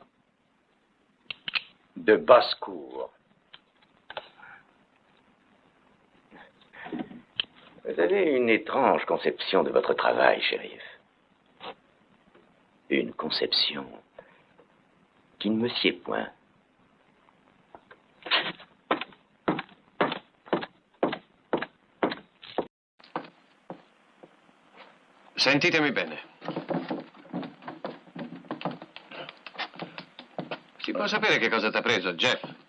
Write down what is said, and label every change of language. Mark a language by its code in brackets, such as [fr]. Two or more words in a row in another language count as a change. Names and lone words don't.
[fr] De basse-cour. Vous avez une étrange conception de votre travail, shérif. Une conception qui ne me sied point. [it] Sentitemi bene. Si può sapere che cosa t'ha preso, Jeff?